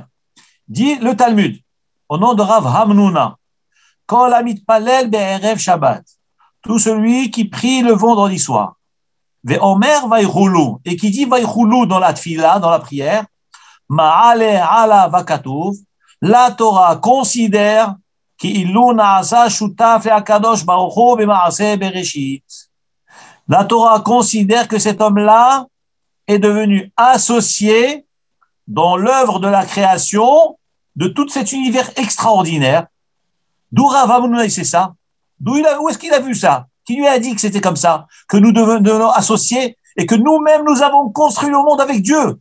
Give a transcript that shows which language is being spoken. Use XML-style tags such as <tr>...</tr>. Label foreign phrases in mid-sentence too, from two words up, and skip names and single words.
<fr>Dit le Talmud, au nom de Rav Hamnuna,</fr> <he>כל המתפלל בערב שבת.</he> <fr>Tout celui qui prie le vendredi soir.</fr> <he>ואומר ויכולו,</he> <fr>et qui dit Vaychulu dans la tfila, dans la prière,</fr> <he>מעלה עליו הכתוב,</he> <fr>la Torah considère</fr> <he>כאילו נעשה שותף להקדוש ברוך הוא במעשה בראשית.</he> <fr>La Torah considère que cet homme-là est devenu associé dans l'œuvre de la création de tout cet univers extraordinaire. D'où Rav Hamnuna, c'est ça? Où est-ce qu'il a vu ça? Qui lui a dit que c'était comme ça, que nous devenons associés et que nous-mêmes, nous avons construit le monde avec Dieu.</fr>